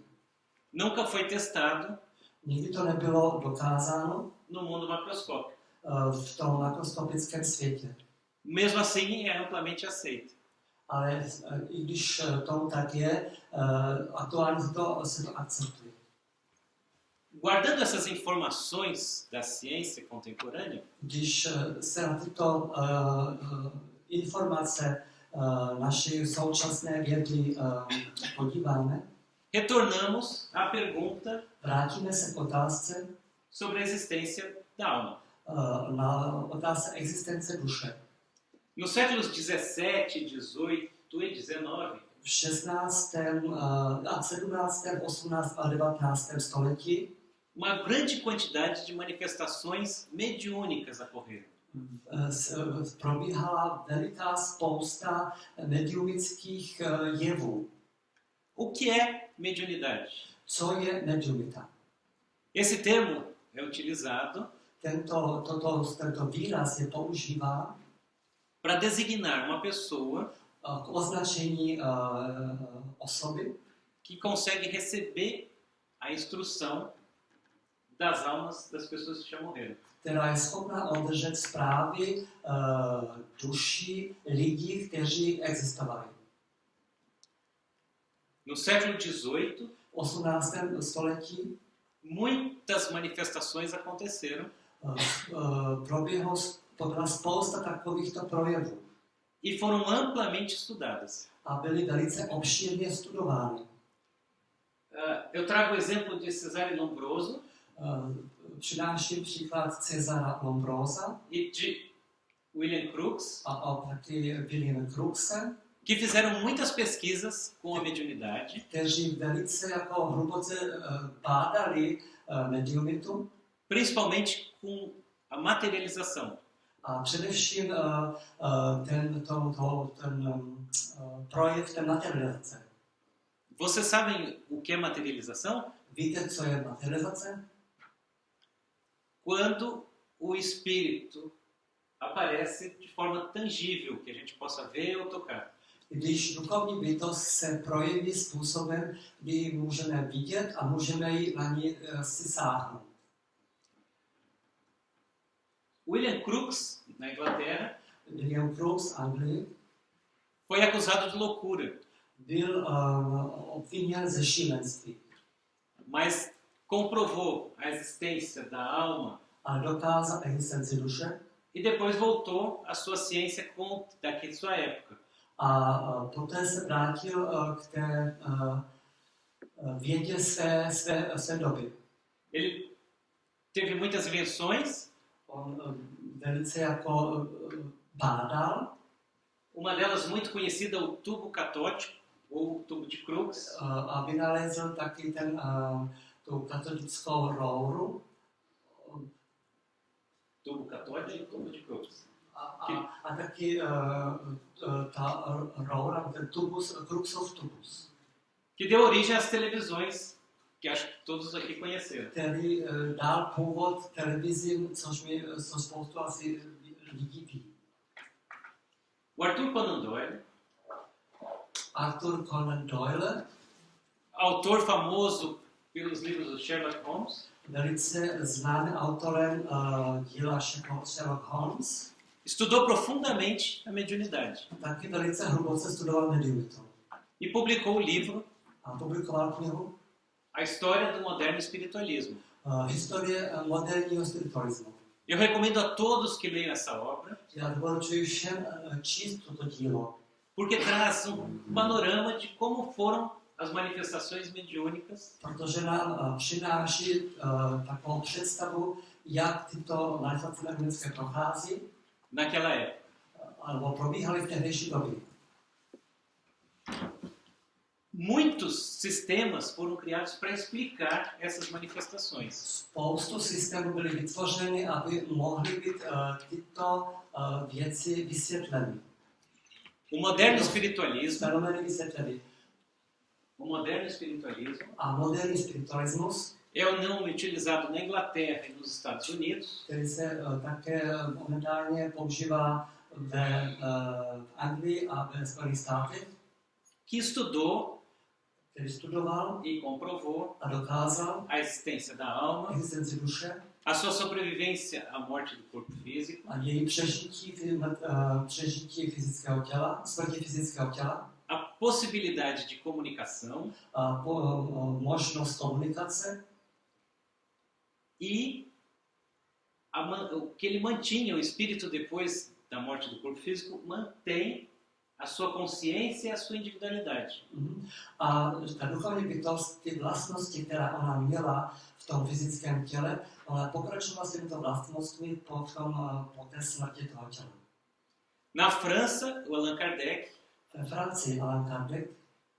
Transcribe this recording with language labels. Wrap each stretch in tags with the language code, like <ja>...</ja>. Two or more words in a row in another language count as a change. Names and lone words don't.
<pt>Nunca foi testado</pt> <cs>Nikdy to nebylo dokázáno</cs> <pt>no mundo macroscópico.</pt> <cs>v tom makroskopickém světě.</cs> <pt>Mesmo assim, é amplamente aceito.</pt> <cs>Ale i když tomu tak je, aktuálně se to akceptuje.</cs> <pt>Guardando essas informações da ciência contemporânea,</pt> <cs>Když se na tyto informace naší současné vědy podíváme,</cs> <pt>retornamos à pergunta</pt> <cs>vrátíme se k otázce</cs> <pt>sobre a existência da alma.</pt> <cs>na otázce existence duše.</cs> <pt>Nos séculos 17, 18 e 19,</pt> <cs>V v 16., a 17., 18. a 19. století</cs> <pt>uma grande quantidade de manifestações mediúnicas ocorreram.</pt> <cs>Probíhala veliká spousta mediumických jevů.</cs> <pt>O que é mediunidade?</pt> <cs>Co je mediumita?</cs> <pt>Esse termo é utilizado</pt> <cs>Tento výraz je používá</cs> <pt>para designar uma pessoa</pt> <cs>k označení osoby,</cs> <pt>que consegue receber a instrução das almas das pessoas que já morreram.</pt> <cs>která je schopná obdržet zprávy duší lidí, kteří existovali.</cs> <pt>No século XVIII,</pt> <cs>V 18. století</cs> <pt>muitas manifestações aconteceram</pt> <cs>proběhla spousta takovýchto projevů</cs> <pt>e foram amplamente estudadas.</pt> <cs>a byly velice obšírně studovány.</cs> <pt>Eu trago o exemplo de Cesare Lombroso</pt> <cs>Přináším příklad Cezara Lombrosa</cs> <pt>e de William Crookes,</pt> <cs>a taky William Crookese,</cs> <pt>que fizeram muitas pesquisas com a mediunidade,</pt> <cs>kteří velice jako hluboce bádali mediumitu</cs> <pt>principalmente com a materialização.</pt> <cs>a především ten projev té materializace.</cs> <pt>Vocês sabem o que é materialização?</pt> <cs>Víte, co je materializace?</cs> <pt>Quando o espírito aparece de forma tangível, que a gente possa ver ou tocar.</pt> <cs>Když duchovní bytost se projeví způsobem, kdy ji můžeme vidět a můžeme ji na ní si sáhnout.</cs> <pt>William Crookes, na Inglaterra,</pt> <cs>William Crookes, Anglii,</cs> <pt>foi acusado de loucura,</pt> <cs>byl obviněn ze šílenství,</cs> <pt>mas comprovou a existência da alma</pt> <cs>ale dokázal existenci duše</cs> <pt>e depois voltou à sua ciência de sua época.</pt> <cs>a poté se vrátil k té vědě své doby.</cs> <pt>Ele teve muitas invenções,</pt> <cs>On velice jako bádal.</cs> <pt>uma delas muito conhecida, o tubo catótico, ou tubo de Crookes,</pt> <cs>A vynalezl taky tu katolickou rouru</cs> <pt>tubo catótico, tubo de Crookes,</pt> <cs>a taky ta roura, ten tubus, Crooksův tubus,</cs> <pt>que deu origem às televisões, que acho que todos aqui conheceram.</pt> <cs>který dal původ televizím, což spoustu asi lidí ví.</cs> <pt>O Arthur Conan Doyle,</pt> <cs>Arthur Conan Doyle,</cs> <pt>autor famoso pelos livros do Sherlock Holmes,</pt> <cs>velice známým autorem díla Sherlock Holmes,</cs> <pt>estudou profundamente a mediunidade</pt> <cs>taky velice hluboce studoval mediumitu</cs> <pt>e publicou o livro</pt> <cs>a publikoval knihu</cs> <pt>A História do Moderno Espiritualismo.</pt> <cs>Historie moderního spiritualismu.</cs> <pt>Eu recomendo a todos que leiam essa obra,</pt> <cs>Já doporučuji všem číst toto dílo,</cs> <pt>porque traz panorama de como foram as manifestações mediúnicas</pt> <cs>protože nám přináší takovou představu, jak tyto manifestace mediumnické prochází,</cs> <pt>naquela época.</pt> <cs>alebo probíhaly v tehdejší době.</cs> <pt>Muitos sistemas foram criados para explicar essas manifestações.</pt> <cs>Spoustu systémů byly vytvořeny, aby mohly být tyto věci vysvětleny.</cs> <pt>O moderno espiritualismo,</pt> <cs>Fenomény vysvětleny.</cs> <pt>o moderno espiritualismo</pt> <cs>A moderní spiritualismus,</cs> <pt>é o nome utilizado na Inglaterra e nos Estados Unidos,</pt> <cs>který se také momentálně používá v Anglii a ve Spojených státech,</cs> <pt>que estudou</pt> <cs>který studoval</cs> <pt>e comprovou</pt> <cs>a dokázal</cs> <pt>a existência da alma,</pt> <cs>existenci duše</cs> <pt>a sua sobrevivência à morte do corpo físico,</pt> <cs>a její přežití fyzického těla, smrti fyzického těla,</cs> <pt>a possibilidade de comunicação</pt> <cs>a možnost komunikace</cs> <pt>e o que ele mantinha, o espírito depois da morte do corpo físico, mantém a sua consciência e a sua individualidade.</pt> <cs>A ta duchovní bytost, ty vlastnosti, která ona měla v tom fyzickém těle, ona pokračovala s těmito vlastnostmi po té smrti toho těla.</cs> <pt>Na França, o Allan Kardec</pt> <cs>Ve Francii Allan Kardec</cs>